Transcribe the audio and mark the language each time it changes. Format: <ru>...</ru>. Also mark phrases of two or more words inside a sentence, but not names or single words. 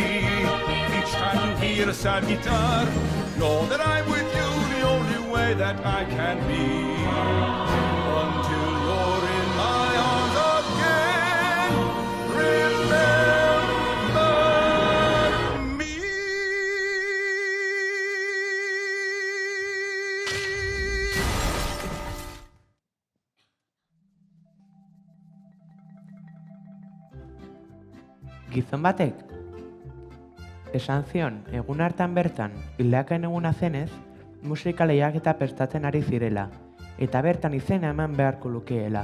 <en>Each time you hear a sad guitar, know that I'm with you the only way that I can be. Until you're in my arms again, remember me.</en> <eu>Gizon batek esan zion egun hartan bertan hildakoen eguna zenez, musika lehiaketa prestatzen ari zirela, eta bertan izena eman beharko lukeela.</eu>